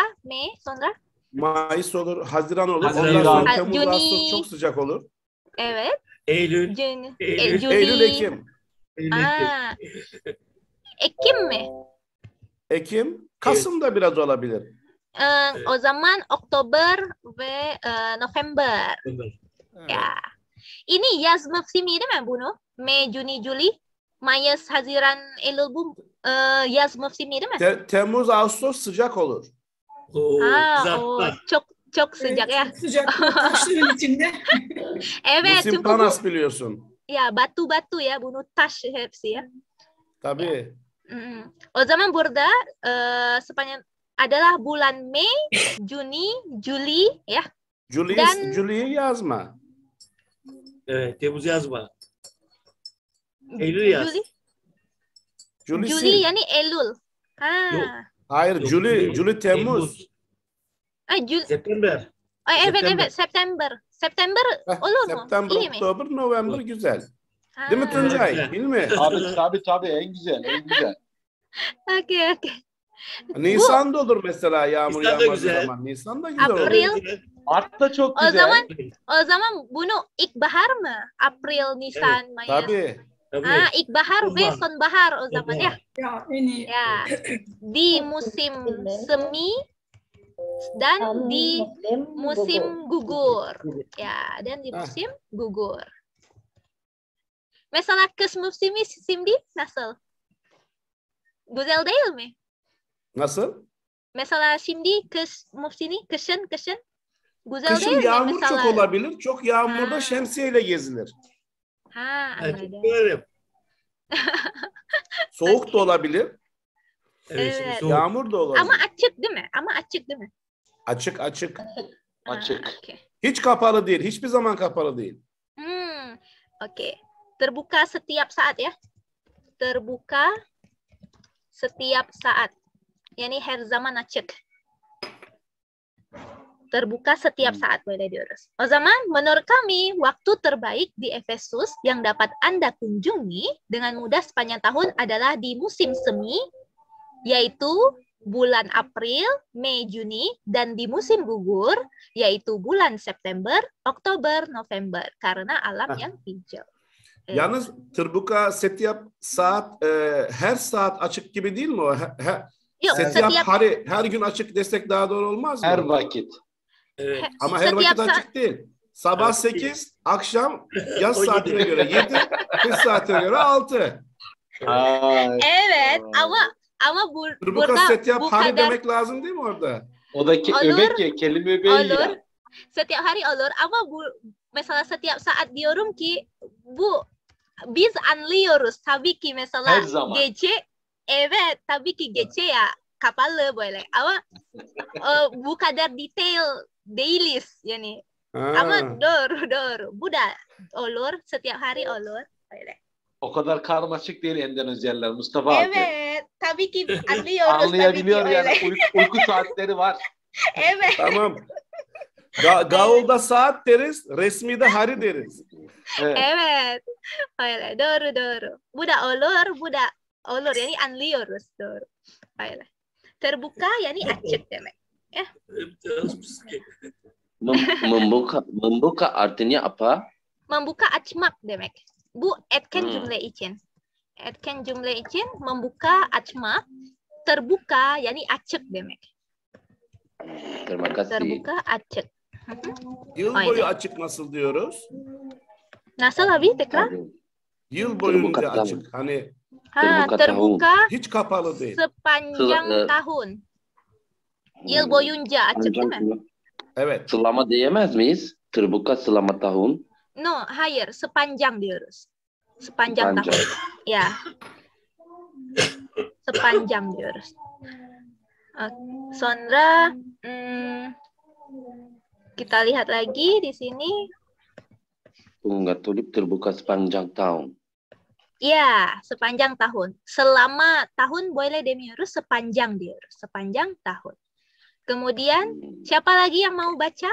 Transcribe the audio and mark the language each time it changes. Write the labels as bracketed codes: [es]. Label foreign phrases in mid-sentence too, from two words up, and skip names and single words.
[tr] Mayıs olur, Haziran olur. Haziran. Ondan sonra Temmuz, [id] Juni. [tr] Ağustos çok sıcak olur. Evet. Eylül. [id] Juni. [tr] Eylül, Ekim. Ekim mi? Ekim, Kasım da biraz olabilir. O zaman Oktober ve November. Ya. Ini yaz mevsimi değil mi bunu? [id] Mei, Juni, Juli. [tr] Mayıs, Haziran, Eylül bu yaz mevsimi değil mi? Temmuz, Ağustos sıcak olur. Çok sıcak ya. Sıcak taşların içinde. Evet, [id] Musim [tr] çünkü Panas biliyorsun. ya batu-batu ya, bunu taş hepsi ya. Tabii. O zaman burada [id] sepanjang adalah bulan Mei, Juni, Juli [tr] ya. Juli'yi yazma. Evet, Temmuz yazma. Eylül yaz. Juli yani Eylül. Yok. Hayır, Juli Temmuz. [id] September. [tr] Evet, September olur mu? [id] September, [tr] İyi mi? Oktober, November güzel. Değil mi Tuncay? Evet. Değil mi? Tabii en güzel. Okey. Nisan'da olur mesela yağmur Nisan'da yağmadığı güzel. zaman. Nisan'da güzel olur. [id] April. [tr] Mart da çok güzel. O zaman bunu ilkbahar mı? April, Nisan, Mayıs. Tabii. İlkbahar ve sonbahar o zaman ya. Ya en iyi. Ya. [id] Di musim semi dan di musim gugur. Ya, dan di musim gugur. [tr] Mesela kış mevsimi şimdi nasıl? Güzel değil mi? Nasıl? Mesela şimdi kış mevsimi, kışın güzel Kışın değil mi? yağmur Mesela... çok olabilir. Çok yağmurda Ha. şemsiyeyle gezilir. Anladım. Soğuk da olabilir. Evet. Yağmur da olabilir. Ama açık değil mi? Açık. Açık. Okay. Hiç kapalı değil. Hiçbir zaman kapalı değil. [id] Oke. Terbuka setiap saat ya. Terbuka setiap saat. [tr] Yani her zaman açık. [id] Terbuka setiap saat boleh diurus. O zaman menurut kami waktu terbaik di Efesus yang dapat Anda kunjungi dengan mudah sepanjang tahun adalah di musim semi, yaitu bulan April, Mei, Juni, dan di musim gugur, yaitu bulan September, Oktober, November, karena alam yang hijau. [tr] Yalnız [id] terbuka setiap saat [tr] her saat açık gibi değil mi o? Yok, [id] Setiap hari [tr] her gün açık desek daha doğru olmaz mı? Her vakit. Evet. Ama her vakit açık değil. Sabah 8, akşam yaz saatine göre 7, kış saatine göre 6. Evet, ama [id] Terbuka [tr] burada [id] setiap [tr] bu [id] hari [tr] kadar demek lazım değil mi orada? O da öbek ya, kelime öbeği olur. ya. [id] Setiap hari [tr] olur ama mesela [id] setiap saat [tr] diyorum ki bu biz anlıyoruz tabii ki mesela Her zaman. gece evet tabii ki gece ya kapalı böyle ama bu kadar detail değiliz yani. Ama doğru bu da olur [id] setiap hari [tr] olur böyle. O kadar karmaşık değil Endonezyalılar Mustafa abi. Evet tabii ki anlıyoruz. Anlayabiliyor tabii ki yani öyle. uyku saatleri var. Evet. Tamam. Gavulda saat deriz, resmide hari deriz. Evet. Evet. Öyle. Doğru. Budak olur yani anlıyoruz. Doğru. Öyle. Terbuka yani açık demek. [id] Membuka artinya apa? [tr] Membuka açmak demek. Bu etken cümle için. Etken cümle için membuka açmak. Terbuka yani açık demek. [id] Terima kasih. [tr] Terbuka açık. Yıl Aynen. boyu açık nasıl diyoruz? Nasıl abi tekrar? Yıl boyunca [id] Terbuka [tr] açık. Hani [id] Terbuka [tr] hiç kapalı değil. [id] sepanjang tahun. [tr] Yıl boyunca açık değil mi? Evet. Selama diyemez miyiz? [id] Terbuka selama tahun. [tr] No, hayır. Sepanjang diyoruz. [id] Sepanjang tahun. [tr] Ya. Sepanjang diyoruz. [id] Sonra kita lihat lagi di sini. Bunga tulip terbuka sepanjang tahun. Ya, sepanjang tahun. Selama tahun boleh demiurus sepanjang diurus. Sepanjang tahun. Kemudian, siapa lagi yang mau baca?